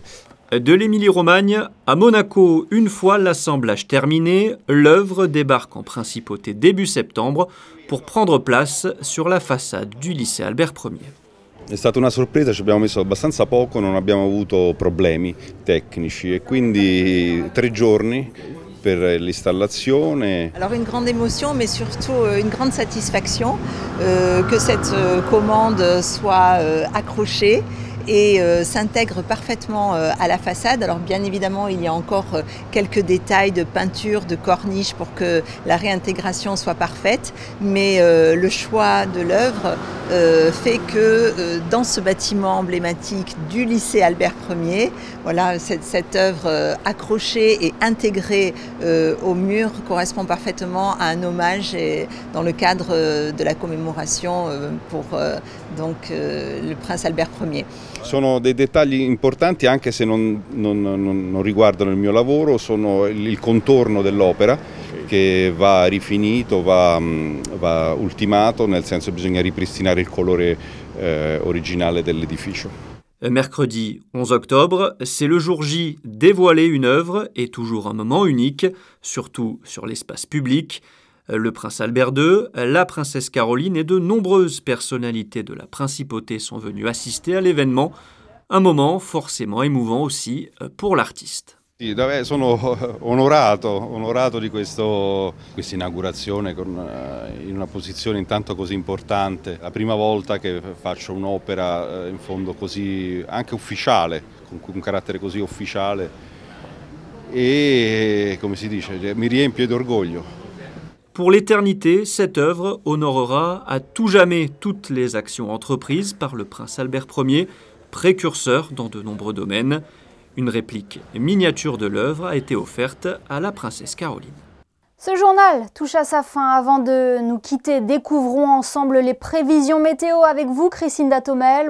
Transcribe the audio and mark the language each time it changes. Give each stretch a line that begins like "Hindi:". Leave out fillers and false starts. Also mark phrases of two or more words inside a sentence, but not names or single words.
French: De l'Émilie-Romagne à Monaco, une fois l'assemblage terminé, l'œuvre débarque en principauté début septembre pour prendre place sur la façade du lycée Albert Ier.
Italian: È stata una sorpresa, ci abbiamo messo abbastanza poco, non abbiamo avuto problemi tecnici e quindi 3 giorni per l'installazione.
French: Alors une grande émotion mais surtout une grande satisfaction que cette commande soit accrochée et s'intègre parfaitement à la façade. Alors bien évidemment, il y a encore quelques détails de peinture, de corniche pour que la réintégration soit parfaite, mais le choix de l'œuvre fait que dans ce bâtiment emblématique du lycée Albert Ier, voilà, cette œuvre accrochée et intégrée au mur correspond parfaitement à un hommage dans le cadre de la commémoration pour le prince Albert Ier.
Italian: Sono dei dettagli importanti anche se non riguardano il mio lavoro, sono il contorno dell'opera che va rifinito, va ultimato, nel senso che bisogna ripristinare il colore originale dell'edificio.
French: Mercredi 11 octobre, c'est le jour J. Dévoiler une œuvre est toujours un moment unique, surtout sur l'espace public. Le prince Albert II, la princesse Caroline et de nombreuses personnalités de la principauté sont venues assister à l'événement. Un moment forcément émouvant aussi pour l'artiste.
Italian: Sì, sono onorato di questa inaugurazione in una posizione intanto così importante. La prima volta che faccio un'opera in fondo così anche ufficiale, con un carattere così ufficiale e, come si dice, mi riempie d'orgoglio.
French: Pour l'éternité, cette œuvre honorera à tout jamais toutes les actions entreprises par le prince Albert Ier, précurseur dans de nombreux domaines. Une réplique miniature de l'œuvre a été offerte à la princesse Caroline. Ce journal touche à sa fin. Avant de nous quitter, découvrons ensemble les prévisions météo avec vous, Crisinda Thomel.